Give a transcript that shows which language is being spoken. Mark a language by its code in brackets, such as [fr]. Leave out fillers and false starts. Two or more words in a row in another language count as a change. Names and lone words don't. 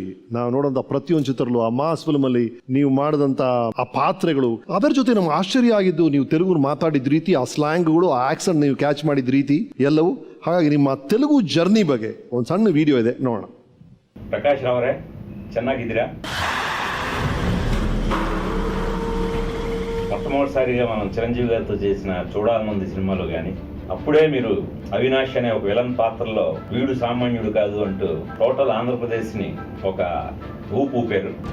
[kn] ನಾವು ನೋಡೋಂಥ ಪ್ರತಿಯೊಂದು ಚಿತ್ರಲ್ಲೂ, ಆ [en] mass filmalli [kn] ನೀವು ಮಾಡಿದಂಥ ಆ ಪಾತ್ರೆಗಳು, ಅದರ ಜೊತೆ ನಮ್ಗೆ ಆಶ್ಚರ್ಯ ಆಗಿದ್ದು ನೀವು ತೆಲುಗು ಮಾತಾಡಿದ ರೀತಿ, ಆ ಸ್ಲ್ಯಾಂಗ್ಗಳು, ಆ ಆಕ್ಸೆಂಟ್ ನೀವು ಕ್ಯಾಚ್ ಮಾಡಿದ ರೀತಿ ಎಲ್ಲವೂ. ಹಾಗಾಗಿ ನಿಮ್ಮ ತೆಲುಗು ಜರ್ನಿ ಬಗ್ಗೆ ಒಂದು ಸಣ್ಣ ವಿಡಿಯೋ ಇದೆ, ನೋಡೋಣ. ಪ್ರಕಾಶ್ ಅವರೇ, ಚೆನ್ನಾಗಿದ್ದೀರಾ? [te] మొట్టమొదటిసారిగా మనం చిరంజీవి గారితో చేసిన చూడాలనుంది సినిమాలో కానీ, అప్పుడే మీరు అవినాష్ అనే ఒక విలన్ పాత్రలో వీడు సామాన్యుడు కాదు అంటూ టోటల్ ఆంధ్రప్రదేశ్ని ఒక ఊపారు.